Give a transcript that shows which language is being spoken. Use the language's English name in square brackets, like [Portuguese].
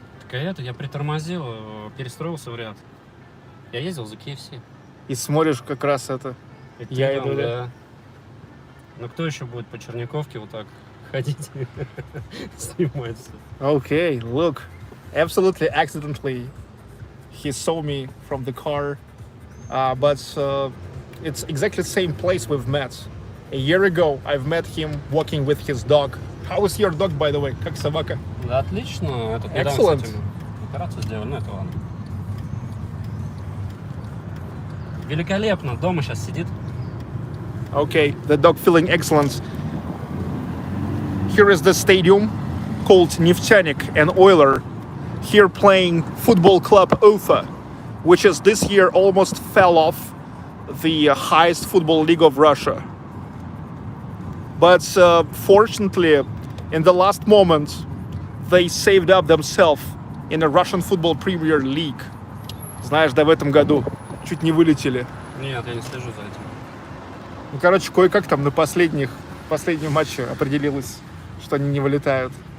[Russian] Так я притормозил, перестроился в ряд. Я ездил за KFC. И смотришь как раз это. Я иду, да. Ну кто еще будет по Черниковке вот так ходить, снимать все? [English] Okay, look. Absolutely accidentally, he saw me from the car, but it's exactly the same place we've met. A year ago, I've met him walking with his dog. How is your dog, by the way? [Russian] Как собака? Да, отлично. Этот недавно, [English] Excellent. [Russian] кстати, операцию сделали, но это ладно. Великолепно. Дома сейчас сидит. [English] Okay, the dog feeling excellent. Here is the stadium called Neftenik and Oiler. Here playing Football Club Ufa, which is this year almost fell off the highest football league of Russia. But fortunately, in the last moment, they saved up themselves in the Russian Football Premier League. [Russian] Знаешь, да, в этом году чуть не вылетели. Нет, я не слежу за этим. Ну, короче, кое-как там на последнем матче определилось, что они не вылетают.